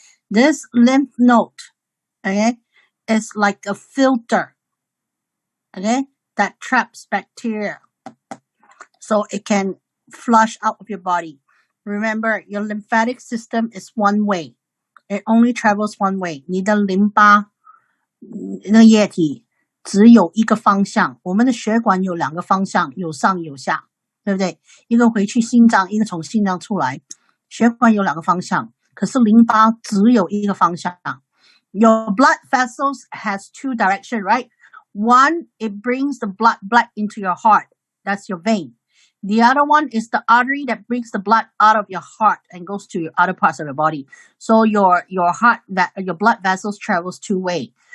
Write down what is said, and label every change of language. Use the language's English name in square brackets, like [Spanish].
[English] This lymph node, okay, is like a filter, okay, that traps bacteria. So it can flush out of your body. Remember, your lymphatic system is one way. It only travels one way. [Chinese] 你的淋巴那个液体只有一个方向，我们的血管有两个方向，有上有下，对不对？一个回去心脏，一个从心脏出来，血管有两个方向，可是淋巴只有一个方向。 [English] Your blood vessels has two directions, right? One, it brings the blood into your heart. That's your vein. The other one is the artery that brings the blood out of your heart and goes to your other parts of your body. So your blood vessels travels two way.